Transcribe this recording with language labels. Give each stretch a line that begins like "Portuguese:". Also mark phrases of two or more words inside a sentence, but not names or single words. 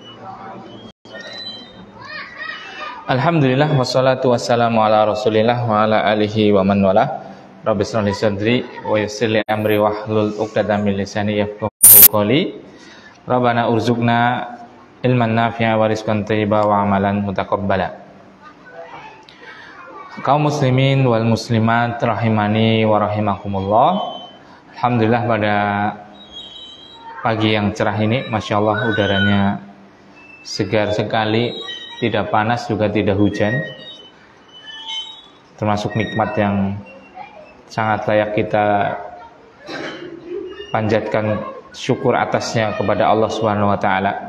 Arabic: الحمد لله والصلاة والسلام على رسول الله وعلى آله ومن والاه. رب اشرح لي صدري ويسر لي أمري واحلل عقدة من لساني يفقهوا قولي. ربنا ارزقنا علما نافعا ورزقا طيبا وعملا متقبلا. قوم المسلمين والمسلمات رحمني ورحمكم الله.
Indonesian: Alhamdulillah pada pagi yang cerah ini,
Arabic: ما شاء الله
Indonesian: udaranya segar sekali, tidak panas juga tidak hujan, termasuk nikmat yang sangat layak kita panjatkan syukur atasnya kepada Allah
Arabic: سبحانه وتعالى.